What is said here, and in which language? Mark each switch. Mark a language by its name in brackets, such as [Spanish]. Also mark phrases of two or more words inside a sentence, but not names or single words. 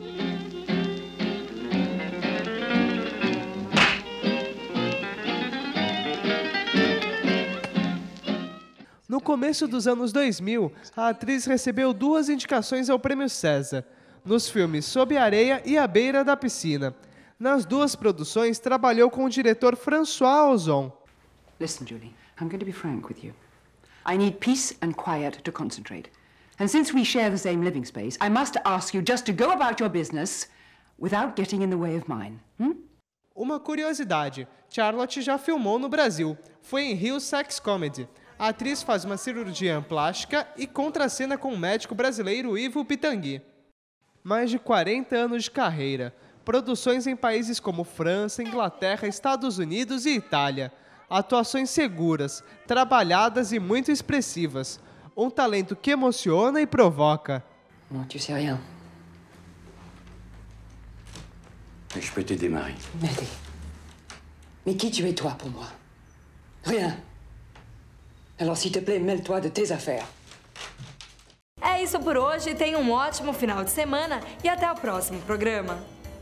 [Portuguese] No começo dos anos 2000, a atriz recebeu 2 indicações ao Prêmio César, nos filmes Sob a Areia e À Beira da Piscina. Nas 2 produções, trabalhou com o diretor François Ozon. [English] Listen, Julie, I'm going to be frank with you. I need peace and quiet to concentrate. And since we share the same living space, I must ask you just to go about your business without getting in the way of mine. [Portuguese] Uma curiosidade, Charlotte já filmou no Brasil. Foi em Rio Sex Comedy. A atriz faz uma cirurgia plástica e contracena com o médico brasileiro Ivo Pitangui. Mais de 40 anos de carreira. Produções em países como França, Inglaterra, Estados Unidos e Itália. Atuações seguras, trabalhadas e muito expressivas. Um talento que emociona e provoca. [French] Non, tu sais rien. Je peux t'aider, Marie. M'aider. Mais qui tu es, toi, pour moi? Rien. Alors, s'il te plaît, mêle-toi de tes affaires. [Portuguese] É isso por hoje, tenha um ótimo final de semana e até o próximo programa.